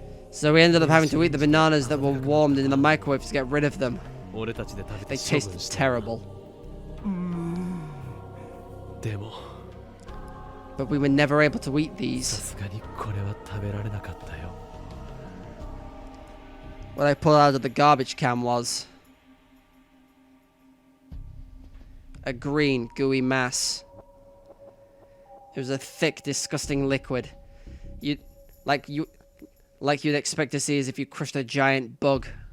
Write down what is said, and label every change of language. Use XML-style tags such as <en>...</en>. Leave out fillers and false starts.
<en>So we ended up having to eat the bananas that were warmed in the microwave to get rid of them. They tasted terrible. But we were never able to eat</en> <ja>さ</ja> <en>these.</en> <ja>すがにこれは食べられなかったよ。</ja> <en>What I pulled out of the garbage can was a green, gooey mass. It was a thick, disgusting liquid. Like you'd expect to see as if you crushed a giant bug.</en>